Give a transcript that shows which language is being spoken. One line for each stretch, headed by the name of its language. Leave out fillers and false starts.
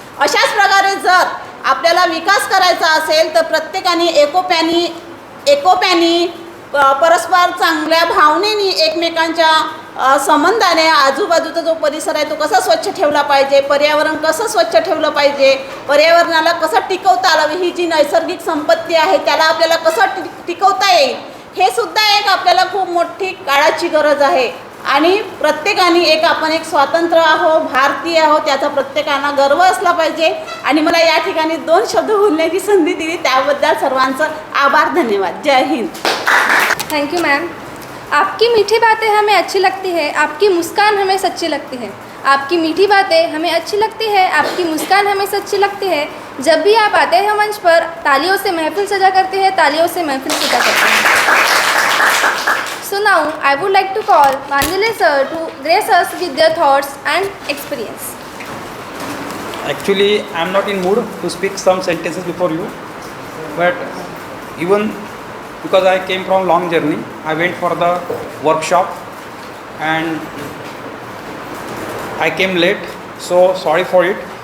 Marathi: अशाच प्रकारे जर आपल्याला विकास करायचा असेल तर प्रत्येकाने एकोप्याने परस्पर चांगल्या भावनेने एकमेकांच्या संबंधाने आजूबाजूचा जो परिसर आहे तो कसा स्वच्छ ठेवला पाहिजे, पर्यावरण कसं स्वच्छ ठेवलं पाहिजे, पर्यावरणाला कसं टिकवता आलं, ही जी नैसर्गिक संपत्ती आहे त्याला आपल्याला कसं टिकवता येईल, हे सुद्धा एक आपल्याला खूप मोठी काळाची गरज आहे. आणि प्रत्येकाने आपण एक स्वतंत्र आहो, भारतीय आहो, त्याचा प्रत्येकाला गर्व असला पाहिजे. आणि मला या ठिकाणी 2 शब्द बोलण्याची संधी दिली त्याबद्दल सर्वांचं आभार, धन्यवाद. जय हिंद.
English: Thank you ma'am.
Hindi: आपकी मीठी बातें हमें अच्छी लगती है, आपकी मुस्कान हमें सच्ची लगती है. आपकी मीठी बातें हमें अच्छी लगती है, आपकी मुस्कान हमें सच्ची लगती है. जब भी आप आते हैं मंच पर तालियों से महफिल सजा करते हैं, तालियों से महफिल सजा करते हैं.
English: So now I would like to call Vandile sir to grace us with their thoughts and experience. Actually, I am not in mood to speak some sentences before you, but even because I came from long journey, I went for the workshop and I came late, so sorry for it.